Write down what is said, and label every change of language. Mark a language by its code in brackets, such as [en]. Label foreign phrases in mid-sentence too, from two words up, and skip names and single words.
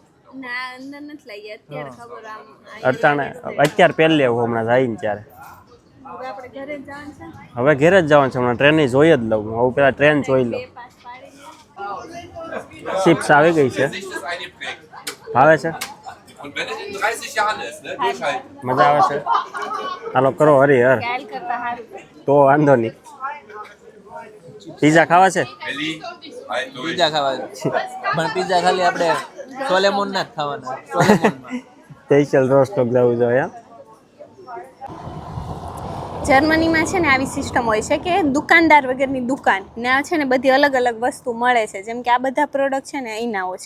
[gu] ના અંદર નથી લાગી અત્યારે ખબર આમ અટાણે અત્યારે પહેલી આવું હમણાં જાય ને ત્યારે. હવે આપણે ઘરે જ જવાનું છે ને? હવે ઘેર જ જવાનું છે, હમણાં ટ્રેન જોઈ જ લઉં. હવે પેલા ટ્રેન જોઈ લઉં. 2 પાસ પાડી દે. ચિપ્સ આવી ગઈ છે. ભાવે છે? [de] Und wenn es in 30 Jahren ist, ne, durchhalten. [gu] મજા આવે છે? હાલો કરો હરિહર. કાલ કરતા સારું. તો વાંધો નહીં. પીઝા ખાવા છે? [de] Elli, halt durch. [gu] પીઝા ખાવા પણ પીઝા ખાલી આપણે સોલેમોન ના જ ખાવાના. સોલેમોનમાં સ્પેશિયલ રોસ્ટોક જવું જોઈએ. જર્મનીમાં છે ને આવી સિસ્ટમ હોય છે કે દુકાનદાર વગરની દુકાન ને આ છે ને બધી અલગ અલગ વસ્તુ મળે છે. જેમ કે આ બધા પ્રોડક્ટ છે ને અહીંનાઓ છે.